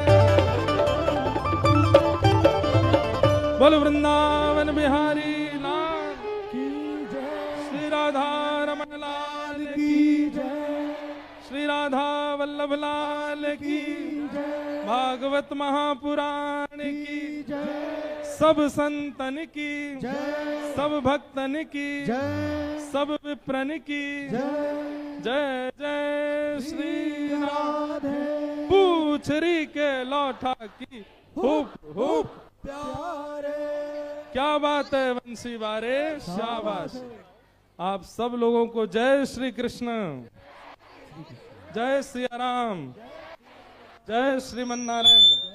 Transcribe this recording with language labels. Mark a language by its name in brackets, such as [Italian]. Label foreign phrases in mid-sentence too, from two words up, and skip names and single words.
[Hindi] बोल वृंदावन बिहारी लाल की जय, श्री राधा रमन लाल की, की जय, श्री राधा वल्लभ लाल की, भागवत महापुराण की, जय, सब संतन की, जय, सब भक्तन की, जय, सब विप्रन की, जय, जय जय श्री राम। राधे पूछरी के लौटा की हुप हुप, प्यारे। क्या बात है वंशी वारे, शाबाश। आप सब लोगों को जय श्री कृष्ण, जय श्री राम, जय श्रीमन नारायण।